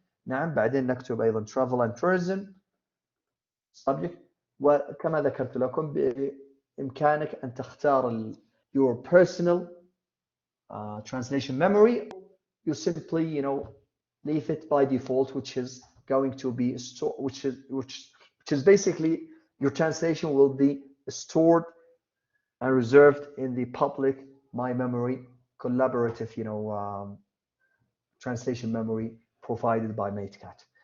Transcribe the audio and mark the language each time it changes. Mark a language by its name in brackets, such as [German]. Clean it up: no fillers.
[Arabic] نعم، بعدين نكتب أيضا Travel and Tourism subject. وكما ذكرت لكم بإمكانك أن تختار [English] your personal translation memory. You simply leave it by default, which is going to be stored, which is basically your translation will be stored and reserved in the public My Memory collaborative translation memory provided by Matecate.